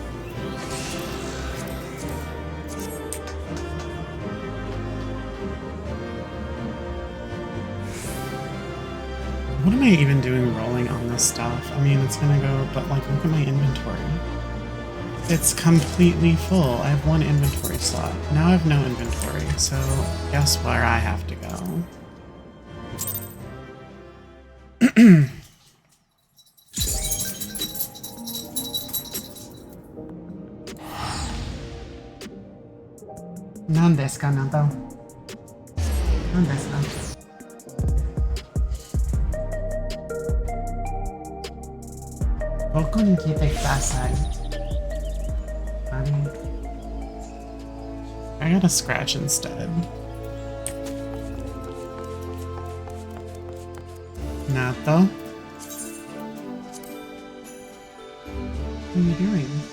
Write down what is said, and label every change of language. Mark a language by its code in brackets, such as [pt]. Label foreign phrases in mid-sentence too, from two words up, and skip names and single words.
[en] What am I even doing rolling on this stuff? I mean, it's gonna go, but like, look at my inventory. It's completely full. I have one inventory slot. Now I have no inventory, so guess where I have to go? [ja] Nan desu ka, Nanto? 何ですか？僕に来てください. [en] I got a scratch instead. Nato? What are you doing?